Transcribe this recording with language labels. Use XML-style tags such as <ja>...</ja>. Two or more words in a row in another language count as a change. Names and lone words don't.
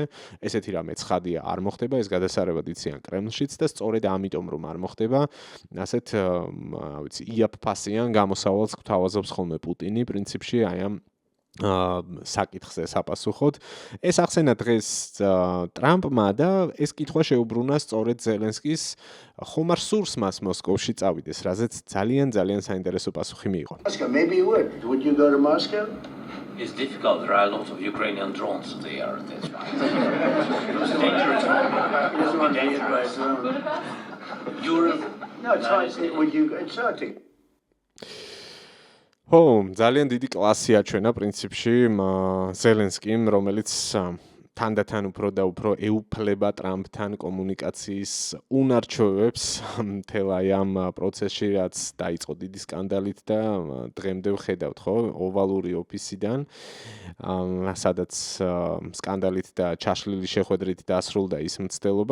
<ka>ესეთი რამე ცხადია არ მოხდება, ეს გადასარევად იციან კრემლშიც და სწორედ ამიტომ რომ არ მოხდება, ასეთ იაფფასიან გამოსავალს გვთავაზობს ხოლმე პუტინი, პრინციპში აი ამ საკითხზე საპასუხოდ. ეს ახსენა დღეს ტრამპმა და ეს კითხვა შეუბრუნა სწორედ ზელენსკის ხომ არ სურს მას მოსკოვში წავიდეს, რაზეც ძალიან საინტერესო პასუხი მიიღო.</ka> <en>Maybe you would. Would you go to Moscow? It's difficult. There are a lot of Ukrainian drones there. That's right. It's dangerous. It will be dangerous. Europe. No, it's hard. Would you? It's hard to.</en> <ka>ძალიან დიდი კლასი აჩვენა პრინციპში ზელენსკიმ, რომელიც თანდათან უფრო და უფრო ეუფლება ტრამპთან კომუნიკაციის უნარჩვევებს მთელ აი ამ პროცესში, რაც დაიწყო დიდი სკანდალით და დღემდე ვხედავთ, ხო, ოვალური ოფისიდან, სადაც სკანდალით და ჩაშლილი შეხვედრით დასრულდა ის მცდელობა.</ka>